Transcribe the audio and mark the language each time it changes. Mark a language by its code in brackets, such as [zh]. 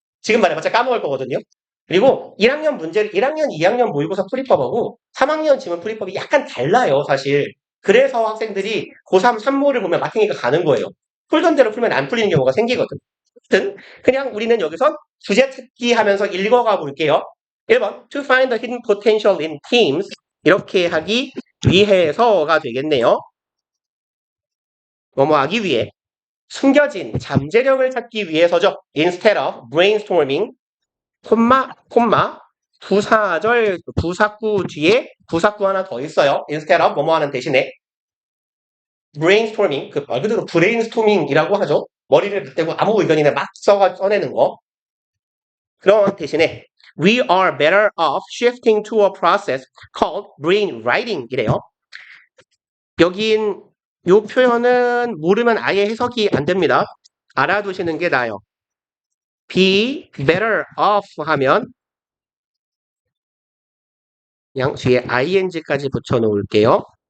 [ko] 지금 말해봤자 까먹을 거거든요. 그리고 1학년 문제를 1학년, 2학년 모의고사 풀이법하고 3학년 지문 풀이법이 약간 달라요, 사실. 그래서 학생들이 고3 산모를 보면 마탱이가 가는 거예요. 풀던 대로 풀면 안 풀리는 경우가 생기거든. 아무튼 그냥 우리는 여기서 주제 찾기 하면서 읽어가 볼게요. [en] 1번 To find the hidden potential in teams [ko] 이렇게 하기 위해서가 되겠네요. 뭐뭐 하기 위해 숨겨진 잠재력을 찾기 위해서죠. [en] Instead of brainstorming [ko] 콤마 부사절 부사구 뒤에 부사구 하나 더 있어요. [en] Instead of [ko] 뭐뭐 하는 대신에 brainstorming 그 말 그대로 브레인스토밍이라고 하죠. 머리를 빗대고 아무 의견이나 막 써내는 거. 그런 대신에 [en] we are better off shifting to a process called brainwriting [ko] 이래요. 여긴 요 표현은 모르면 아예 해석이 안 됩니다. 알아두시는 게 나아요. [en] be better off [ko] 하면 그냥 뒤에 ing까지 붙여 놓을게요.